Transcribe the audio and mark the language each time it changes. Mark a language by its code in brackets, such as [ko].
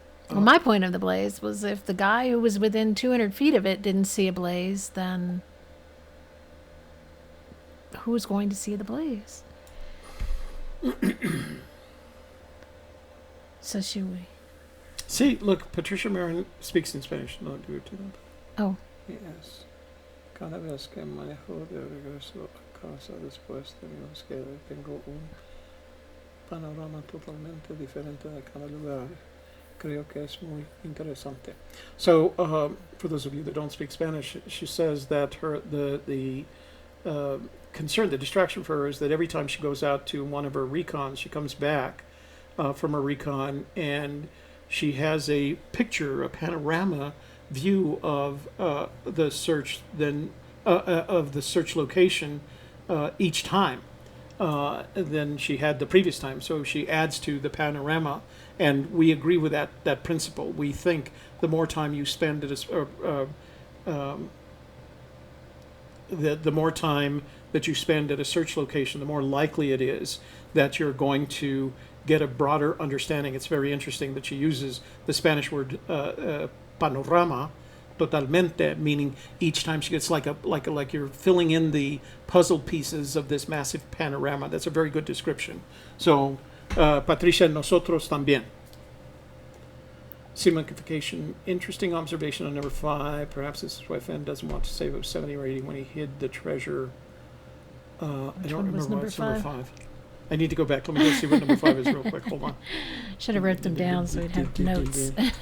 [en] Well, my point of the blaze was if the guy who was within 200 feet of it didn't see a blaze, then who was going to see the blaze? So should we? See, look, Patricia Marin speaks in Spanish. No, do it to them. Oh. Yes. [es] Cada vez que manejo de regreso a casa después de mi búsqueda, tengo un panorama totalmente diferente de cada lugar. Creo que es muy interesante. [en] So, for those of you that don't speak Spanish, she says that the concern, the distraction for her is that every time she goes out to one of her recons, she comes back from her recon and she has a picture, a panorama view of the search, of the search location each time than she had the previous time. So she adds to the panorama, and we agree with that principle. We think the more time you spend at the more time that you spend at a search location, the more likely it is that you're going to get a broader understanding. It's very interesting that she uses the Spanish word panorama totalmente, meaning each time she gets like you're filling in the puzzle pieces of this massive panorama. That's a very good description. So, [es] Patricia, nosotros también. [en] Seamankification, interesting observation on number 5. Perhaps this is why Fenn doesn't want to say it was 70 or 80 when he hid the treasure. I don't remember why it's number 5. I need to go back. Let me go see what number 5 is real quick. Hold on. Should have wrote them down so we'd have notes.